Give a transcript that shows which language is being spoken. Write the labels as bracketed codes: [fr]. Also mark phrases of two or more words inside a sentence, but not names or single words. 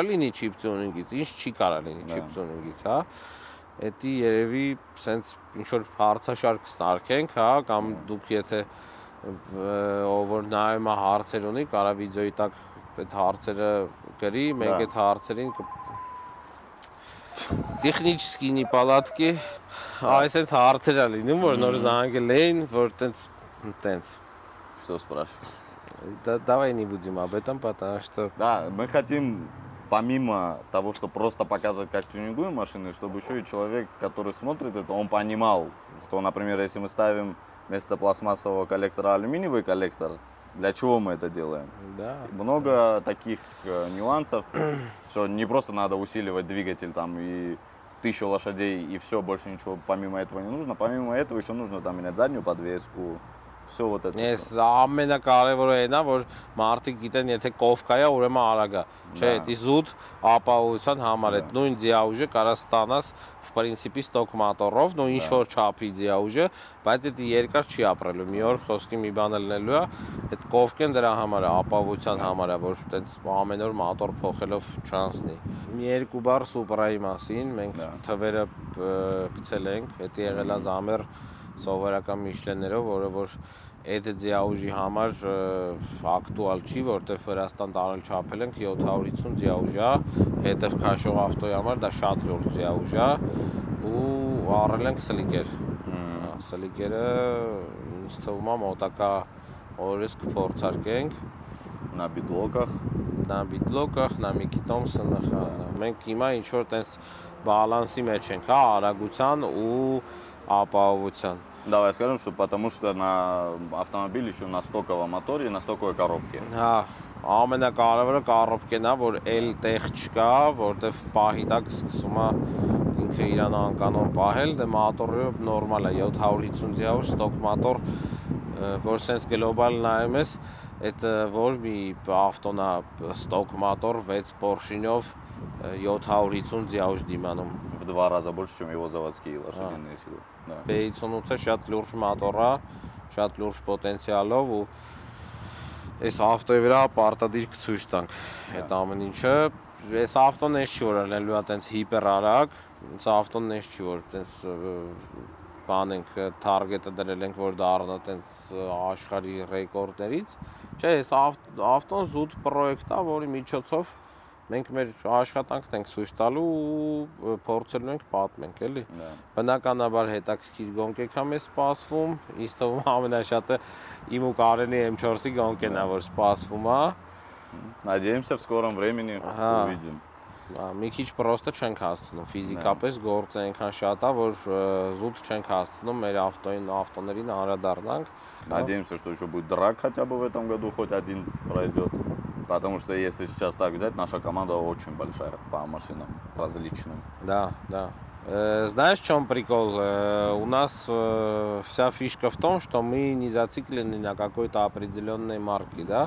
[hy] լինի [en] chip tuning-ից, [hy] ինչ չի կարա լինի [en] chip tuning-ից, [hy] հա։ Դա երևի սենց ինչ որ հարցաշարք ստարկենք, հա, կամ դուք եթե ով որ նայում է հարցեր ունի, կարա վիդեոյի տակ այդ հարցերը գրի, մենք այդ հարցերին Տեխնически неполадки, այսպես հարցեր է լինում, որ նոր զանգել էին, որ տենց [ru] Что спрашиваешь? Давай не будем об этом, потому что Да, мы хотим, помимо того, что просто показывать, как тюнингуем машины, чтобы еще и человек, который смотрит это, он понимал, что, например, если мы ставим вместо пластмассового коллектора алюминиевый коллектор, для чего мы это делаем? Да. Много таких нюансов, что не просто надо усиливать двигатель там и 1000 лошадей и все, больше ничего помимо этого не нужно. Помимо этого еще нужно там менять заднюю подвеску, все вот это. [hy] Ես ամենակարևորը այն է, որ մարդիկ գիտեն, եթե կովկա է, ուրեմն արագ է։ Չէ, դա զուտ ապահովության համար է։ Նույն ձիաուժը կարա ստանաս [ru] в принципе [hy] ստոկ մոտորով, նո ինչ որ չափի ձիաուժը, բայց դա երկար չի ապրելու։ Մի օր խոսքի մի բան ելնելու է, այդ կովկեն դրա համար է, ապահովության համար է, որ այդպես ամեն օր մոտոր փոխելով չանցնի։ Մի երկու բառ Supra-ի մասին, մենք թվերը գցել ենք, դա եղել է զամեր սովորական Michelin-ներով, որը որ այդ ձիաուժի համար ակտուալ չի, որտեղ Վրաստան տարել չափել ենք 750 ձիաուժ է, հետև քաշող ավտոյի համար դա շատ լուրջ ձիաուժ է ու առել ենք սլիկեր։ Սլիկերը ինձ թվում է մոտակա օրից կփորձարկենք [ru] На битлоках. На битлоках, на [hy] Mickey Thompson-ը, մենք հիմա ինչ որ տես բալանսի մեջ ենք, հա, արագության ու ապահովության։ [ru] Давай скажем, что потому что на автомобиле еще на стоковом моторе и на стоковой коробке. [hy] Հա, ամենակարևորը կառոպկեն է, որ էլ տեղ չկա, որտեվ պահի տակ սկսում է ինքը իրան անկանոն պահել, դե մոտորը նորմալ է, 750 ձիավուժ ստոկ մոտոր, որ sense գլոբալ նայում ես, այդ որ մի ավտոն է ստոկ մոտոր 6 Porsche-նով 750 ձիավուժ դիմանում։ [ru] В 2 раза больше, чем его заводские лошадиные силы. Да. [hy] B58-ը շատ լուրջ մոտոր է, շատ լուրջ պոտենցիալով ու այս ավտոյի վրա պարտադիր կցույց տանք այդ ամեն ինչը։ Այս ավտոն էս չի որ ելնելու է տենց հիպեր արագ, այս ավտոն էս չի որ տենց բան ենք թարգետը դրել ենք որ դառնա տենց աշխարհի ռեկորդներից։ Չէ, այս ավտոն զուտ պրոյեկտ է, որի միջոցով մենք մեր աշխատանքն ենք ցույց տալու ու փորձելու ենք պատմենք, էլի։ Բնականաբար հետաքրքիր գոնկեքա մեզ սպասվում, ինձ թվում է ամենաշատը իմ ու Կարենի M4-ի գոնկեն է, որ սպասվում է։ [ru] Надеемся, в скором времени увидим. [hy] Մի քիչ պրոստը չենք հասցնում, ֆիզիկապես գործը այնքան շատ է, որ զուտ չենք հասցնում մեր ավտոներին անդրադառնանք։ [ru] Надеемся, что еще будет драк хотя бы в этом году, хоть один пройдет. Потому что если сейчас так взять, наша команда очень большая по машинам различным. Да, да. Знаешь, в чем прикол? У нас вся фишка в том, что мы не зациклены на какой-то определенной марке, да?